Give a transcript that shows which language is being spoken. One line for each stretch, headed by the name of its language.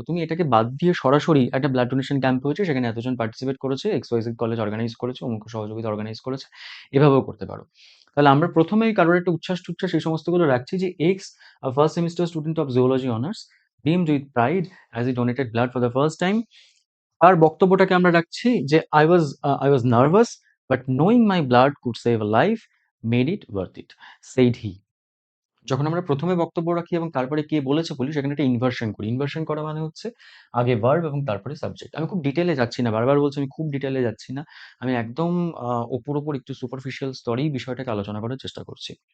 Bangla: তুমি এটাকে বাদ দিয়ে সরাসরি একটা ব্লাড ডোনেশন ক্যাম্প হয়েছে, সেখানে এতজন পার্টিসিপেট করেছে, XYZ কলেজ অর্গানাইজ করেছে, অমুক সহযোগিতা অর্গানাইজ করেছে। এভাবেও করতে পারো। তাহলে আমরা প্রথমেই কারোর একটা উচ্ছ্বাস-টুচ্ছ্বাস এই সমস্তগুলো রাখছি যে
English: First semester student of zoology honours, beamed with pride as he donated blood for the first time.
Bangla: তার বক্তব্যটাকে আমরা রাখছি যে
English: I was nervous, but knowing my blood could save a life made it worth it, said he.
Bangla: যখন আমরা প্রথমে বক্তব্য রাখি এবং তারপরে কে বলেছে বলি, সেখানে একটা ইনভার্সন করি। ইনভার্সন করা মানে হচ্ছে আগে ভার্ব এবং তারপরে সাবজেক্ট। আমি খুব ডিটেইলে যাচ্ছি না। বারবার বলছি আমি খুব ডিটেইলে যাচ্ছি না। আমি একদম উপর একটু সুপারফিশিয়াল স্তরেই বিষয়টাকে আলোচনা করার চেষ্টা করছি।